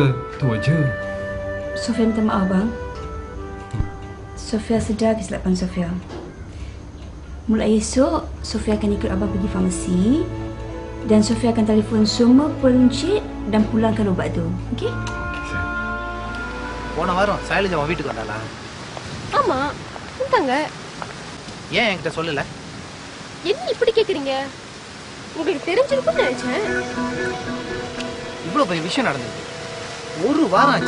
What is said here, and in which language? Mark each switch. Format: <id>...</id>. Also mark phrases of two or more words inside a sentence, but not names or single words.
<ms>Tu aja. Sofia minta maaf bang. Sofia sedar kesilapan Sofia. Mulai esok, Sofia akan ikut abang pergi farmasi dan Sofia akan telefon semua peruncit dan pulangkan ubat tu. Okey?</ms> <ta>போன வாரம் சைலஜா அவன் வீட்டுக்கு வந்தாளா? ஆமா, வந்தாங்க. ஏன் என்கிட்ட சொல்லல? என்ன இப்படி கேக்குறீங்க? உங்களுக்கு தெரிஞ்சிருக்கும்னு நினைச்சேன். இவ்வளவு பெரிய விஷயம் நடந்தது. 1 வாரம் ஆச்சு.</ta>